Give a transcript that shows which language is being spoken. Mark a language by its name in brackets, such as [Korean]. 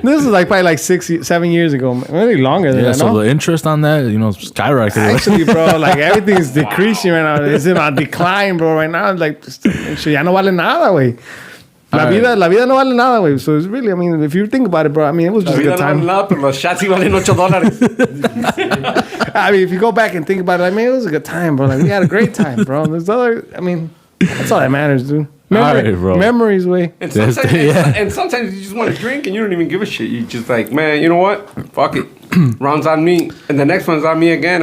[English] This is like probably like 7 years ago, maybe longer than Yeah, that. so No? the interest on that, skyrocketed. Actually, bro, like everything's decreasing right now. It's in a decline, bro. Right now, like, [Spanish] ya no vale nada, güey. La vida no vale nada, güey. [English] So it's really, I mean, if you think about it, bro, I mean, it was just a good time. [Spanish] No, pero los shots sí valen $8. [English] I mean, if you go back and think about it, I mean, it was a good time, bro. Like, we had a great time, bro. There's other, I mean, that's all that matters, dude. Alright, bro. Memories, way. And sometimes you just want to drink and you don't even give a shit. You just like, man, you know what? Fuck it. Round's on me. And the next one's on me again.